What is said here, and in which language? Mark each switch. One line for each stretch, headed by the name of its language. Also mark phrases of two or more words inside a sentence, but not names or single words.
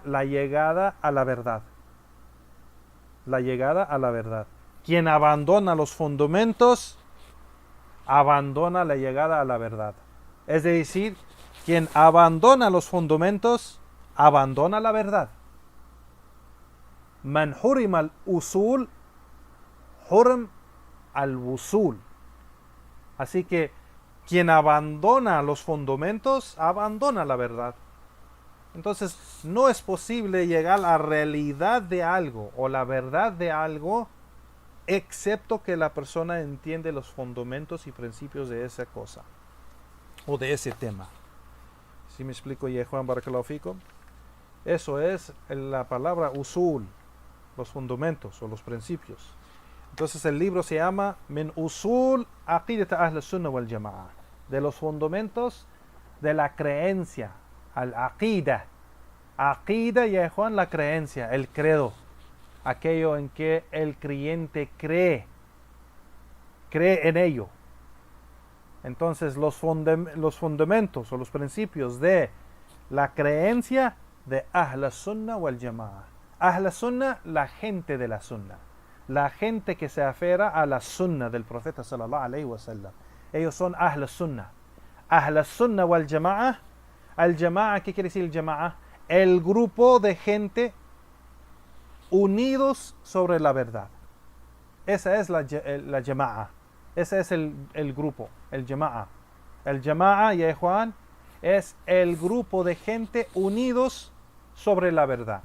Spanish: La llegada a la verdad. La llegada a la verdad. Quien abandona los fundamentos, abandona la llegada a la verdad. Es decir, quien abandona los fundamentos, abandona la verdad.
Arabic: من حرم الأصول حرم الوصول.
Spanish: Así que quien abandona los fundamentos, abandona la verdad. Entonces, no es posible llegar a la realidad de algo o la verdad de algo, excepto que la persona entiende los fundamentos y principios de esa cosa o de ese tema. ¿Sí me explico, Juan?
Arabic: بارك الله فيكم.
Spanish: Eso es la palabra usul, los fundamentos o los principios. Entonces el libro se llama Min Usul Aqidat Ahl Sunnah wal Jama'a, de los fundamentos de la creencia, al-aqida. Aqida, Juan, la creencia, el credo, aquello en que el creyente cree en ello. Entonces los fundamentos o los principios de la creencia de
Arabic: أهل السنة والجماعة. أهل السنة,
Spanish: la gente de la Sunnah, la gente que se aferra a la Sunnah del profeta
Arabic: صلى الله عليه وسلم.
Spanish: Ellos son
Arabic: أهل السنة. أهل السنة والجماعة. الجماعة,
Spanish: ¿qué quiere decir el Jama'a? El grupo de gente unidos sobre la verdad. Esa es la jama'a. Ese es el grupo, el jama'a. El jama'a, ya Juan, es el grupo de gente unidos sobre la verdad.